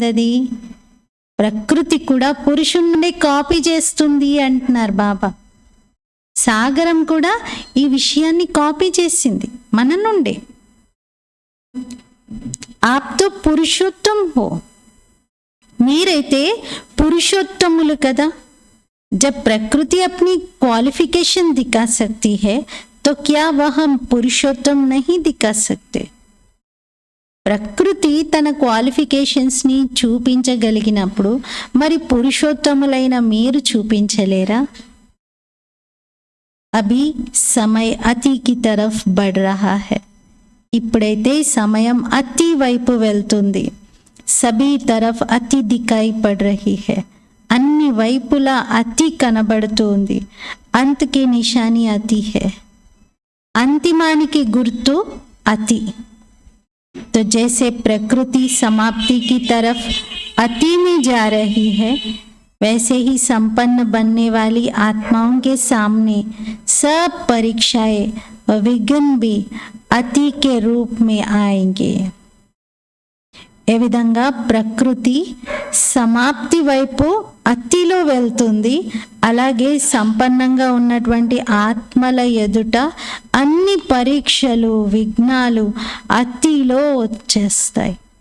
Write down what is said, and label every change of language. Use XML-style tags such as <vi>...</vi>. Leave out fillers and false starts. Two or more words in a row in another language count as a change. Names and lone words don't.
<te>అది ప్రకృతి కూడా పురుషుడి నుండి కాపీ చేస్తుంది అంటున్నారు బాబా. సాగరం కూడా ఈ విషయాన్ని కాపీ చేసింది మన నుండి.</te> <hi>आप तो पुरुषोत्तम हो,</hi> <te>మీరైతే పురుషోత్తములు కదా.</te> <hi>जब प्रकृति अपनी क्वालिफिकेशन दिखा सकती है तो क्या वह हम पुरुषोत्तम नहीं दिखा सकते?</hi> <te>ప్రకృతి తన క్వాలిఫికేషన్స్ని చూపించగలిగినప్పుడు మరి పురుషోత్తములైన మీరు చూపించలేరా?</te> <hi>अभी समय अति की तरफ बढ़ रहा है.</hi> <te>ఇప్పుడైతే సమయం అతి వైపు వెళ్తుంది.</te> <hi>सभी तरफ अति दिखाई पड़ रही है.</hi> <te>అన్ని వైపులా అతి కనబడుతుంది.</te> <hi>अंत की निशानी अति है.</hi> <te>అంతిమానికి గుర్తు అతి.</te> <hi>तो जैसे प्रकृति समाप्ति की तरफ अति में जा रही है, वैसे ही संपन्न बनने वाली आत्माओं के सामने सब परीक्षाएं व विघ्न भी अति के रूप में आएंगे.</hi> <te>ఏ విధంగా ప్రకృతి సమాప్తి వైపు అతిలో వెళ్తుంది, అలాగే సంపన్నంగా ఉన్నటువంటి ఆత్మల ఎదుట అన్ని పరీక్షలు, విఘ్నాలు అతిలో వచ్చేస్తాయి.</te>